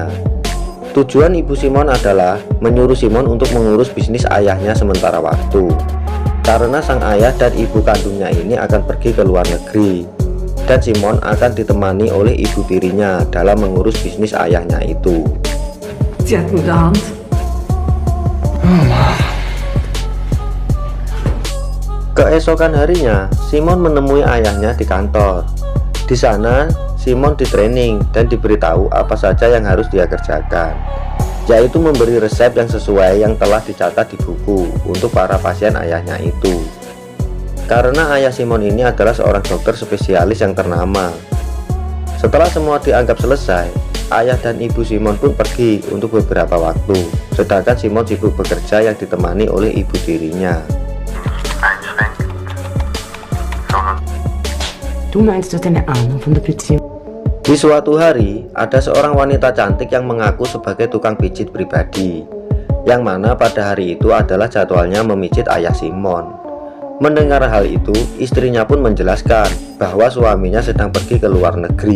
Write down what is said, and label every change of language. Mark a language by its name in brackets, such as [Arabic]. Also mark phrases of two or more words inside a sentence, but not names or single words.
[Indonesian] Tujuan ibu Simon adalah menyuruh Simon untuk mengurus bisnis ayahnya sementara waktu, karena sang ayah dan ibu kandungnya ini akan pergi ke luar negeri, dan Simon akan ditemani oleh ibu tirinya dalam mengurus bisnis ayahnya itu. [German] Sie hat gute Hand. [Indonesian] Keesokan harinya, Simon menemui ayahnya di kantor. Di sana, Simon ditraining dan diberitahu apa saja yang harus dia kerjakan, yaitu memberi resep yang sesuai yang telah dicatat di buku untuk para pasien ayahnya itu. Karena ayah Simon ini adalah seorang dokter spesialis yang ternama. Setelah semua dianggap selesai, ayah dan ibu Simon pun pergi untuk beberapa waktu, sedangkan Simon sibuk bekerja yang ditemani oleh ibu tirinya. [German] Du meinst, du hast eine Ahnung von der Beziehung? [Indonesian] Di suatu hari, ada seorang wanita cantik yang mengaku sebagai tukang pijit pribadi, yang mana pada hari itu adalah jadwalnya memijit ayah Simon. Mendengar hal itu, istrinya pun menjelaskan bahwa suaminya sedang pergi ke luar negeri.